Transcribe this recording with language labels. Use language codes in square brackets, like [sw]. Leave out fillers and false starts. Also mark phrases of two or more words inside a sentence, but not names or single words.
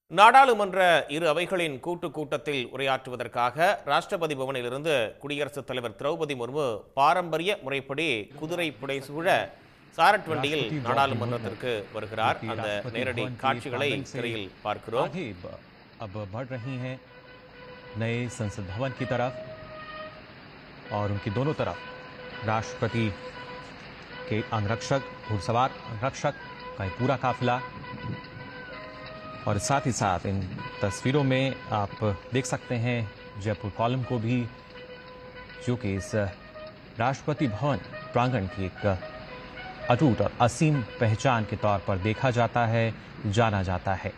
[ta] நாடாளுமன்ற இரு அவைகளின் கூட்டத்தில் உரையாற்றுவதற்காக ராஷ்டிரபதி பவனிலிருந்து குடியரசுத் தலைவர் திரௌபதி முர்மு பாரம்பரிய முறைப்படி குதிரை புடைசூழ சாரட் வண்டியில் நாடாளுமன்றத்திற்கு வருகிறார். அந்த நேரடி காட்சிகளை திரையில் பார்க்கிறோம். [hi] अब बढ़ रही हैं नए संसद भवन की तरफ और उनकी दोनों तरफ राष्ट्रपति के अंगरक्षक, घुड़सवार अंगरक्षक का पूरा काफिला। और साथ ही साथ इन तस्वीरों में आप देख सकते हैं जयपुर कॉलम को भी, जो कि इस राष्ट्रपति भवन प्रांगण की एक अटूट और असीम पहचान के तौर पर देखा जाता है, जाना जाता है।